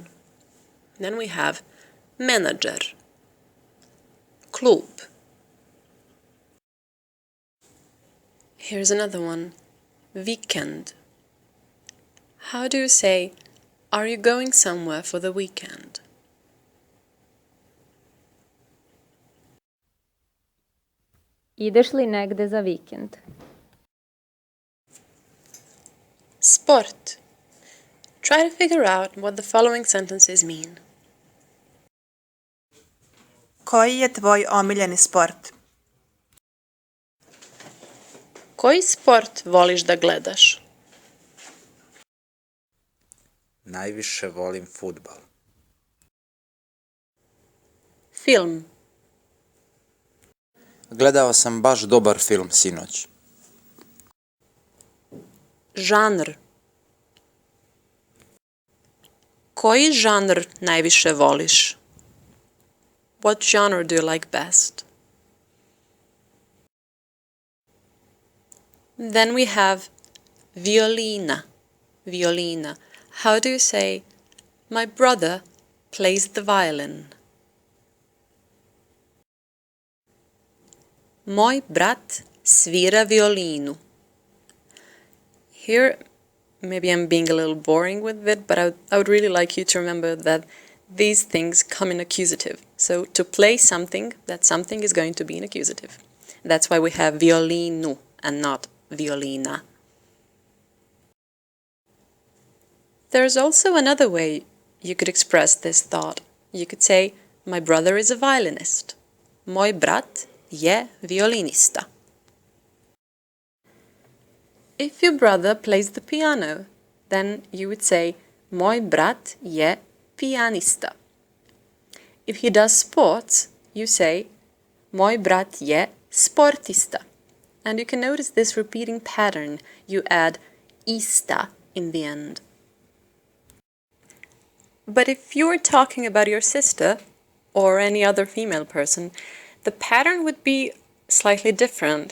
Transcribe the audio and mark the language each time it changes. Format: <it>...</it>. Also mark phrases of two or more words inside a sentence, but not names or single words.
<en>Then we have manager, klub. Here's another one, weekend. How do you say, are you going somewhere for the weekend?</en> <sr>Ideš li negde za vikend?</sr> <en>Sport. Try to figure out what the following sentences mean.</en> <sr>Koji je tvoj omiljeni sport? Koji sport voliš da gledaš? Najviše volim fudbal. Film. Gledao sam baš dobar film sinoć. Žanr. Koji žanr najviše voliš?</sr> <en>What genre do you like best? Then we have violina.</en> <sr>Violina.</sr> <en>How do you say, my brother plays the violin?</en> <sr>Moj brat svira violinu.</sr> <en>Here, maybe I'm being a little boring with it, but I would really like you to remember that these things come in accusative. So to play something, that something is going to be an accusative. That's why we have violinu and not violina. There's also another way you could express this thought. You could say, my brother is a violinist.</en> <sr>Moj brat je violinista.</sr> <en>If your brother plays the piano, then you would say,</en> <sr>moj brat je pijanista.</sr> <en>If he does sports, you say,</en> <sr>moj brat je sportista.</sr> <en>And you can notice this repeating pattern. You add ista in the end. But if you were talking about your sister or any other female person, the pattern would be slightly different.</en>